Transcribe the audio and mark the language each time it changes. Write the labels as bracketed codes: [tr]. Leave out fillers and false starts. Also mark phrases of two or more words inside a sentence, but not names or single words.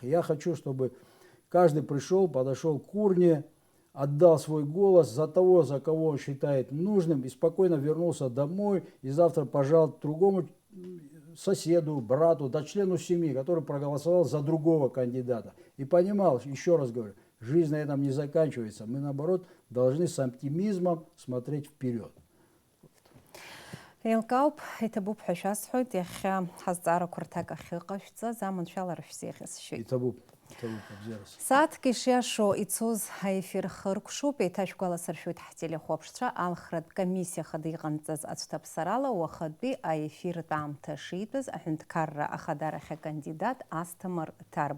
[ru] И я хочу, чтобы каждый пришел, подошел к урне, отдал свой голос за того, за кого он считает нужным, и спокойно вернулся домой, и завтра пожал другому соседу, брату, да члену семьи, который проголосовал за другого кандидата. И понимал, еще раз говорю, жизнь на этом не заканчивается. Мы, наоборот, должны с оптимизмом смотреть вперед. [ab] Еилкаауп, иҭабуп ҳәа шәасҳәоит, иахьа ҳазҵаарақәа рҭак ахьыҟашәҵаз аманшәалара шәзеиӷьасшьоит. Иҭабуп, абзиарас. Сааҭк ишиашо ицоз ҳаефир хыркәшоуп, еиҭашәгәаласыршәоит ҳтелехәаԥшцәа алхратә комиссиа хада иҟанҵаз ацәҭаԥсарала уахатәи аефиртә аамҭа шитәыз аҳәынҭқарра ахадарахь акандидат Асҭамыр Ҭарба.